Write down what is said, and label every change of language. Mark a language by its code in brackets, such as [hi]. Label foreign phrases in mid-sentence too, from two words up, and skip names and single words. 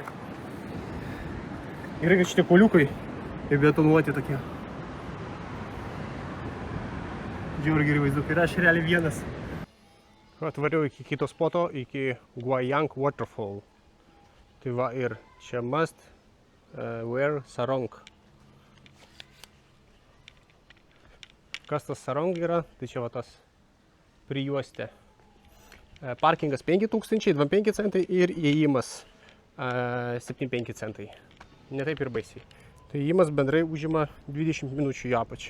[lt] Gerai, kad šitie poliukai betonuoti tokie. Žiauriai geri vaizdukai. Ir aš realiai vienas. Atvariau iki kito spoto, iki Guayang Waterfall. Tai va ir čia [en] must wear sarong. [lt] Kas tas sarong yra, tai čia va tas prijuostė. Parkingas 5000, 25 centai ir įėjimas 75 centai. Ne taip ir baisiai. Tai įėjimas bendrai užima 20 minučių į apačią.